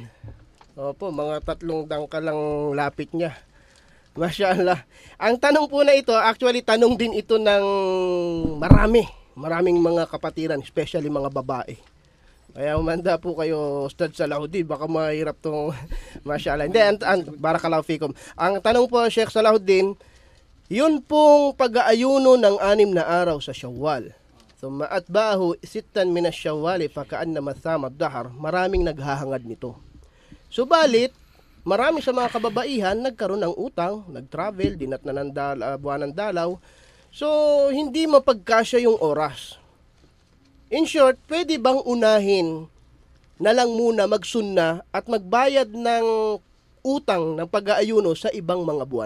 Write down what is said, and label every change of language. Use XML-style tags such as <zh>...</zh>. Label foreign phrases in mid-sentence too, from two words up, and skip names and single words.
<tl>Opo, mga 3 dangkal lang lapit niya. Masyaallah. Ang tanong po na ito, actually tanong din ito ng maraming mga kapatiran, especially mga babae. Kaya umanda po kayo, Ustad Salahuddin, baka mahirap tong masyaallah. Hindi,</tl> <ar>بارك الله فيكم.</ar> <tl>Ang tanong po, Sheikh Salahuddin, yun pong pag-aayuno ng 6 na araw sa Syawal.</tl> <ar>ثم أتبعه 6 من شوال فكأنما صام الدهر.</ar> <tl>Maraming naghahangad nito. Subalit, marami sa mga kababaihan nagkaroon ng utang, nag-travel, dinatnan ng buwan ng dalaw. So, hindi mapagkasya yung oras.</tl> <en>In short,</en> <tl>pwede bang unahin na lang muna magsunna at magbayad ng utang ng pag-aayuno sa ibang mga buwan?</tl>